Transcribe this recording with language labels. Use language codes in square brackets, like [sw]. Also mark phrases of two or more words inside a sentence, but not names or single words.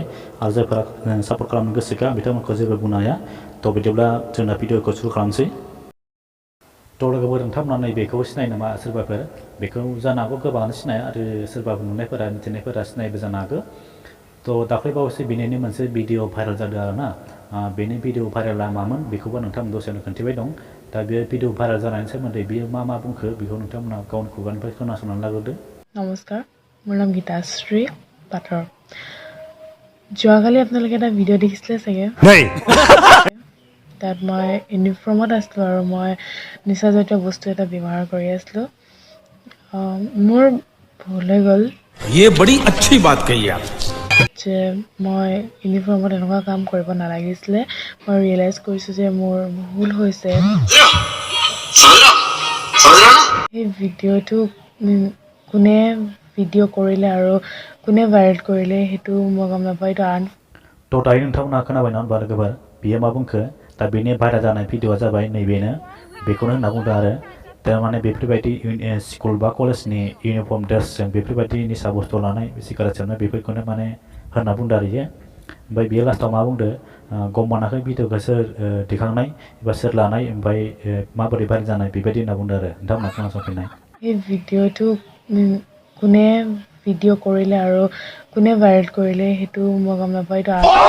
[brx] आरो जायफोरा सापर्ट खालामनो गोसो गैया बिथांमोनखौ जेबो बुंनो हाया थ' बिदिब्ला जोंना भिडिअखौ सुरु खालामसै थ' लोगोफोर नोंथांमोना नैबेखौ सिनायो नामा सोरबाफोर बेखौ जानो हागौ गोबाङानो सिनाया आरो सोरबाफोर नुनायफोरा मिथिनायफोरा सिनायबो जानो हागौ थ' दाख्लैबावैसो बेनिनो मोनसे भिडिअ भाइरेल जादों आरोना बेनि भिडिअ भाइरेला मामोन बेखौबो नोंथांमोन दसेनो खोन्थिबाय दं दा बे भिडिअ भाइरेल जानायनि सोमोन्दै बियो मा बुंखो बेखौ नोंथांमोना गावनि खुगानिफ्राय खोनासंनानै लाग्रोदो। [as] नमस्कार মোৰ নাম গীতাশ্ৰী পাঠৰ যোৱাকালি আপোনালোকে এটা ভিডিঅ' দেখিছিলে চাগে তাত মই ইউনিফৰ্মত আছিলোঁ আৰু মই নিচাজাতীয় বস্তু এটা ব্যৱহাৰ কৰি আছিলোঁ মোৰ ভুল হৈ গ'ল [hi] ये बड़ी अच्छी बात कही आप [as] যে মই ইউনিফৰ্মত এনেকুৱা কাম কৰিব নালাগিছিলে মই ৰিয়েলাইজ কৰিছোঁ যে মোৰ ভুল হৈছে এই ভিডিঅ'টো কোনে ভিডিঅ' কৰিলে আৰু কোনে ভাইৰেল কৰিলে সেইটো মই গম নাপাওঁ এইটো [brx] थ' दायो नोंथांमोना खोनाबाय नङा होनबा लोगोफोर बियो मा बुंखो दा बेनि भाइरेल जानाय भिडिअआ जाबाय नैबेनो बेखौनो होनना बुंदों आरो थारमाने बेफोरबायदि स्कुल बा कलेजनि इउनिफर्म ड्रेसजों बेफोरबायदि निसा बुस्थु लानाय सिगारेट सोबनाय बेफोरखौनो माने होनना बुंदों आरो इयो ओमफ्राय बेयो लास्टआव मा बुंदों गम मोनाखै भिडिअखौ सोर दिखांनाय एबा सोर लानाय ओमफ्राय माबोरै भाइरेल जानाय बेबायदि होनना बुंदों आरो नोंथांमोना खोनासंफिननाय [as] এই ভিডিঅ'টো কোনে ভিডিঅ' কৰিলে আৰু কোনে ভাইৰেল কৰিলে সেইটো মই গম নাপাওঁ এইটো